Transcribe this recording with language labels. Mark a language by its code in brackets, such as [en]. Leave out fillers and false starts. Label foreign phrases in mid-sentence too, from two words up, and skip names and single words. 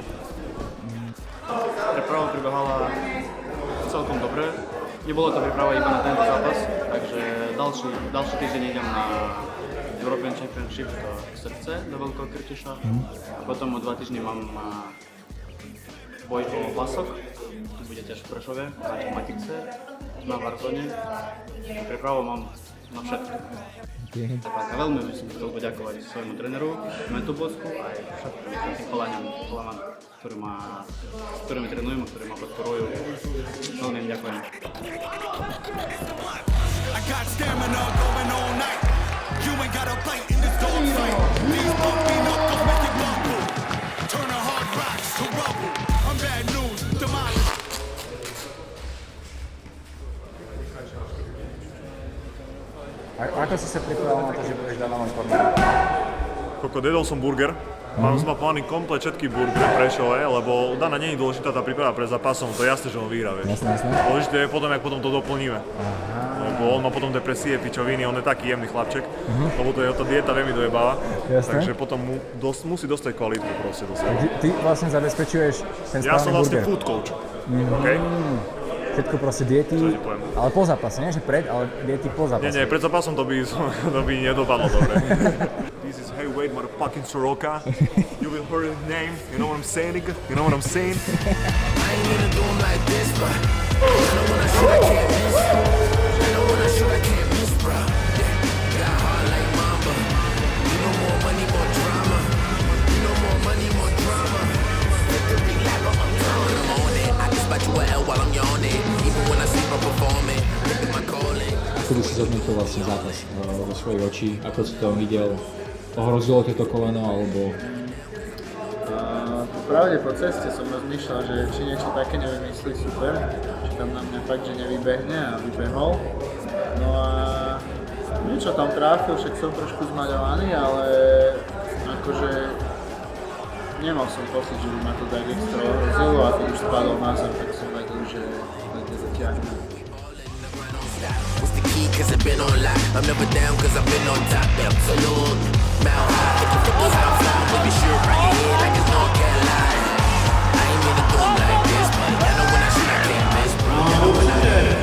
[sk] Príprava prebehala celkom dobre, nebolo to príprava iba na tento zápas, takže ďalší týždeň idem na [en] European Championship [sk] do Srdce, do Veľkého Krtiša, a potom o 2 týždne mám boj o pások, to bude tiež v Prešove, na Matice, na Warzone. Prípravu mám na všetko. Tak a veľmi by som chcel poďakovať svojmu tréneru, Mentu Bosku a aj všetkým chalaňom, s ktorými trénujem a ktorí ma podporujú. Veľmi im ďakujem. [en] I got stamina going all night. You ain't got a bite in this dog fight. These bumpy knuckles make it bubble. Turn a hard rocks to rubble. I'm bad news, demolish. [sk] Ako si sa pripravil na to, že budeš dať na korner? Koko, jedol som burger. Mám zmapovaný komplet všetky burgery Prešove, lebo Dana nie je dôležitá tá príprava pre zápasom, to je jasné, že on vyhrá, vieš. Jasné. Dôležité je potom, jak potom to doplníme. Lebo on má potom depresie, pičoviny, on je taký jemný chlapček, lebo to je tá dieta veľmi dojebáva. Jasné. Takže potom musí dostať kvalitu proste do seba. Ty vlastne zabezpečuješ ten Ja som správny vlastne burger. [en] food coach, okay? [sk] Všetko proste diety, Čo ti poviem? ale po zápase, nie že pred, ale diety po zápase. Nie, pred zápasom to by nedopadlo dobre. [en] This is heavyweight motherfucking Soroka. You will hear his name, you know what I'm saying, nigga? You know what I'm saying? I ain't gonna do 'em like this, but I know when I shoot, I can't miss. I know when I shoot, I can't miss, bro. Yeah, got heart like mamba. You know more money, more drama. You know more money, more drama. Victory lap, I'm on it. I can spot you a L while I'm yawning. Even when I sleep, I'm performing. Look at my calling. [sk] Ako by si zhodnotil vlastne zápas vo svojich očí? Ako si to videl? Ohrozilo to koleno, alebo... Pravde po ceste som rozmýšľal, že či niečo také nevymyslí super, či tam na mňa fakt, že nevybehne a vybehol. No a niečo tam tráfil, však som trošku zmaľovaný, ale akože nemal som pocit, že by ma to tak extra ohrozilo a keď už spadol na zem, tak som vedel, že to zatiahne. [en] What's the key? Cause I've been on lock. I'm never down cause I've been on top. Absolute. Mount high. If you forget how I fly, baby, shoot right here like it's North Carolina. I ain't gonna do 'em like this, but I know when I shoot, I can't miss, bro. I know when I